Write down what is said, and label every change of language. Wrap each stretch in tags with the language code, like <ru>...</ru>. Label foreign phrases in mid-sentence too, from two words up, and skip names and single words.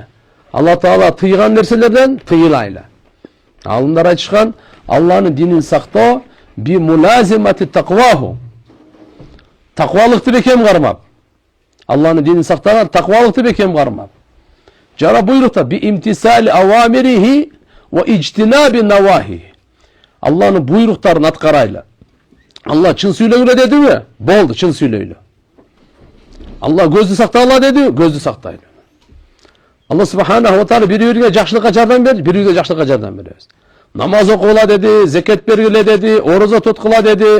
<ky>Алла Таала тыйган нерселерден тыйылайлы. Алымдар айтышкан, Алланын динин сактоо</ky> <ar>بملازمة تقواه.</ar> <ky>Таквалыкты бекем кармап. Алланын динин сактаган таквалыкты бекем кармап. Жара буйрукта</ky> <ar>بامتثال أوامره واجتناب نواهيه.</ar> <ky>Алланын буйруктарын аткарайлы. Алла чын сүйлөгүлө дедиби? Болду, чын сүйлөйлү. Алла көздү сактагыла деди, көздү сактайлы. Алла</ky> <ar>سبحانه وتعالى</ar> <ky>бири-бириге жакшылыкка жардам берди, бири-бириге жакшылыкка жардам беребиз. Намаз окугула деди, зекет бергиле деди, орозо туткула деди.</ky>